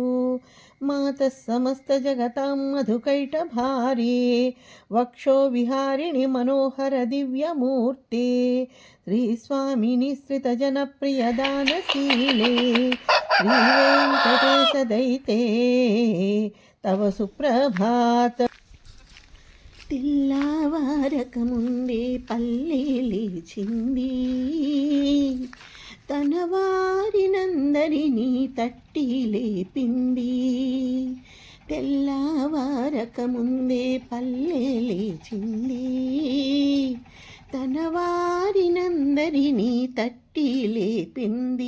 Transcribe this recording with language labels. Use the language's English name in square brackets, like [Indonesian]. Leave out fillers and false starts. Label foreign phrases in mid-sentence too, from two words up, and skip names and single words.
[Sanskrit] मातः समस्तजगतां मधुकैटभारे। वक्षो विहारिणि मनोहर दिव्यमूर्ते। श्रीस्वामिनि श्रितजनप्रियदानशीले। श्रीवेङ्कटेशदयिते तव सुप्रभात। [Telugu] తెల్లవారకముందే పల్లె లేచింది, తన వారినందరినీ తట్టి లేపింది. తెల్లవారకముందే పల్లె లేచింది, తన వారినందరినీ తట్టి లేపింది.